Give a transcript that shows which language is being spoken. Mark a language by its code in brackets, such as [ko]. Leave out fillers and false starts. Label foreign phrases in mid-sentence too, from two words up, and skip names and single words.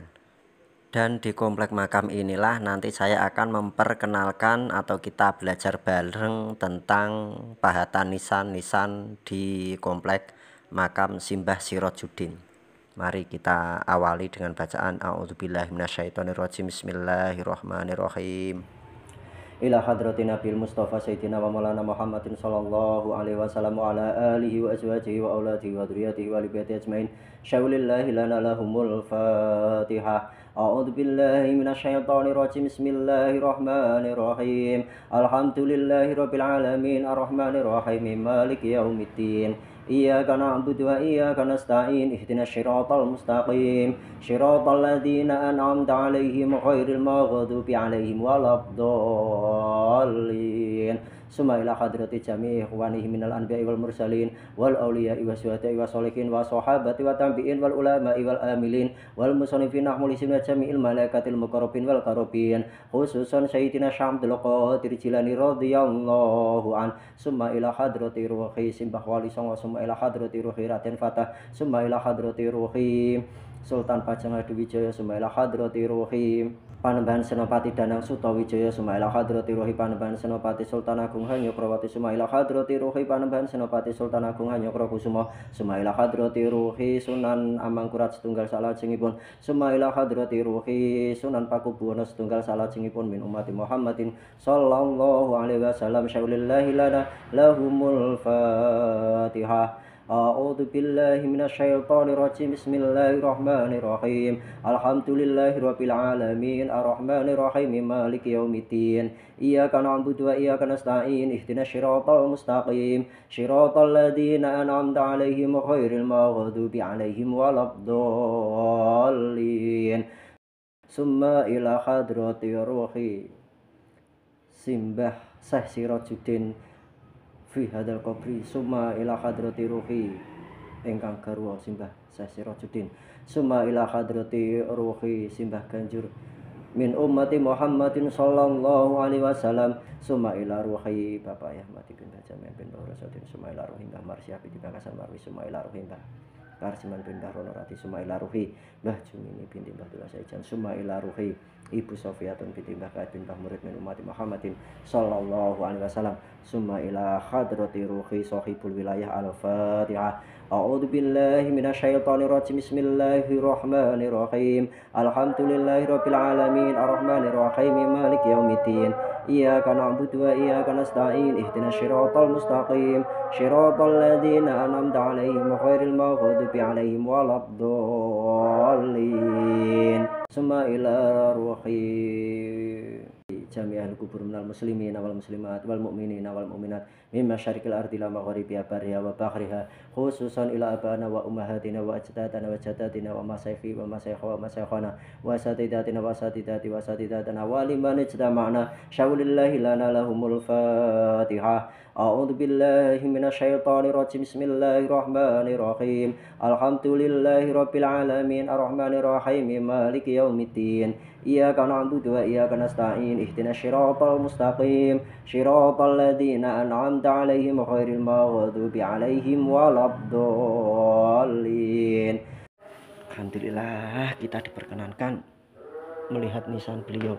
[id] Dan di komplek makam inilah nanti saya akan memperkenalkan atau kita belajar bareng tentang pahatan nisan-nisan di komplek makam Simbah Sirojudin. Mari kita awali dengan bacaan [ar] أعوذ بالله من الشيطان الرجيم. Bismillahirrahmanirrahim. إلى حضرة النبي المصطفى سيدنا ومولانا محمد صلى الله عليه وسلم وعلى آله وأزواجه وأولاده وذريته وأهل بيته أجمعين. شيء لله لنا لهم الفاتحة. أعوذ بالله من الشيطان الرجيم. بسم الله الرحمن الرحيم. الحمد لله رب العالمين الرحمن الرحيم مالك يوم الدين. إياك نعبد وإياك نستعين اهدنا الصراط المستقيم صراط الذين أنعمت عليهم غير المغضوب عليهم ولا الضالين. ثم إلى حضرة جميع إخوانه من الأنبياء والمرسلين والأولياء والشهداء والصالحين والصحابة والتابعين والعلماء والعاملين والمصنفين المخلصين وجميع الملائكة المقربين والكروبيين خصوصا سيدنا Syamdul Qadir Jilani رضي الله عنه. Summa ila hadrati ruhi Simbah Wali Songo. Summa ila hadrati ruhi Raden Fatah. Summa ila hadrati ruhi Sultan Pajang Hadiwijaya. Summa ila hadrati ruhi Panembahan Senopati Danang Sutawijaya. Summa ila hadrati ruhi Panembahan Senopati Sultan Agung Hanyokrawati. Summa ila hadrati ruhi Panembahan Senopati Sultan Agung Hanyokrokusumo. Summa ila hadrati ruhi Sunan Amangkurat [jv] setunggal salajengipun. [ar] Summa ila hadrati ruhi Sunan Pakubuwono [jv] setunggal salajengipun [ar] من أمة محمد صلى الله عليه وسلم. شيء لله لنا لهم الفاتحة. أعوذ بالله من الشيطان الرجيم. بسم الله الرحمن الرحيم. الحمد لله رب العالمين الرحمن الرحيم مالك يوم الدين. إياك نعبد وإياك نستعين اهدنا الصراط المستقيم صراط الذين أنعمت عليهم غير المغضوب عليهم ولا الضالين. ثم إلى حضرة روح Simbah Syekh Sirojudin في هذا القبر. ثم إلى حضرة روح [jv] ingkang garwa [ar] Simbah Syekh Sirojudin. ثم إلى حضرة روح Simbah Ganjur من أمة محمد صلى الله عليه وسلم. Summa ila ruhi Bapak Yahmati bin Bajamin bin Baurasatin. Summa ila ruhi Mbah Marsiyah bin Bangkasan Marwi. Summa ila ruhi Mbah Karsiman bin Ronorati. Summa ila ruhi Mbah Jumini binti Mbah Dula Saijan. ثم إلى روح Ibu Sofiyatun بنت Mbah Kaid بن Mbah Murid من أمة محمد صلى الله عليه وسلم. ثم إلى حضرة روح صاحب الولاية. Al-Fatihah. أعوذ بالله من الشيطان الرجيم. بسم الله الرحمن الرحيم. الحمد لله رب العالمين الرحمن الرحيم مالك يوم الدين. إياك نعبد وإياك نستعين اهدنا الصراط المستقيم صراط الذين أنعمت عليهم غير المغضوب عليهم ولا الضالين. ثم إلى روح جميع القبور من المسلمين والمسلمات والمؤمنين والمؤمنات من مشارق الأرض إلى مغاربها برها وبحرها خصوصا إلى آبائنا وأمهاتنا وأجدادنا وجداتنا ومشايخي ومشايخها ومشايخنا وأساتذتنا وأساتذتي وأساتذتنا ولمن اجتمعنا. شيء لله لنا لهم الفاتحة. أعوذ بالله من الشيطان الرجيم. بسم الله الرحمن الرحيم. الحمد لله رب العالمين الرحمن الرحيم مالك يوم الدين. إياك نعبد وإياك نستعين اهدنا الصراط المستقيم صراط الذين أنعمت عليهم غير المغضوب عليهم ولا الضالين. [id] Alhamdulillah kita diperkenankan melihat nisan beliau.